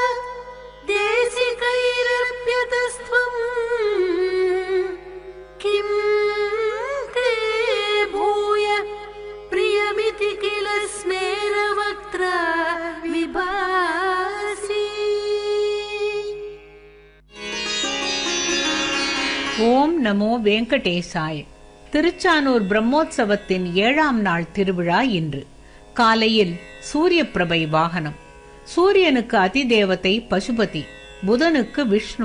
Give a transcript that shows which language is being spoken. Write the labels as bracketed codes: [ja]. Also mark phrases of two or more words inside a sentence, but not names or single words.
[sa] देशिकैरप्यतस्त्वं किं ते भूय प्रियमिति किल स्मेरवक्त्रा विभासि। ओम् नमो वेङ्कटेशाय. [ta] திருச்சானூர் பிரம்மோற்சவத்தின் 7ஆம் நாள் திருவிழா இன்று. காலையில் சூரிய பிரபை வாகனம். சூரியனுக்கு அதிதேவதை பசுபதி, புதனுக்கு விஷ்ணு.